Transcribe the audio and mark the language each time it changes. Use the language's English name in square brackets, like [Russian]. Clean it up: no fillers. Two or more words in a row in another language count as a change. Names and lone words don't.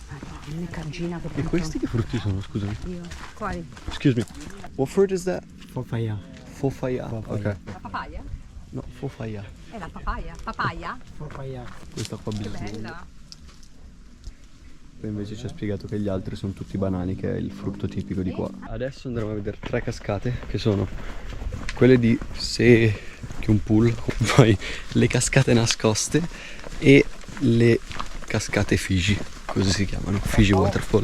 [Italian] Una cargina che E punto. questi che frutti sono, scusami? Io. Quali? [English] Excuse me. What fruit is that? Papaya. Fofaya. Ok. [Italian] La papaya? No, fofaya. È la papaya. Papaya? Papaya. Questa qua bisogna. Bella. Poi invece ci ha spiegato che gli altri sono tutti banani, che è il frutto tipico di qua. Adesso andremo a vedere 3 cascate, che sono quelle di Sekyungpool, poi le cascate nascoste e le cascate Fiji, così si chiamano, Fiji Waterfall.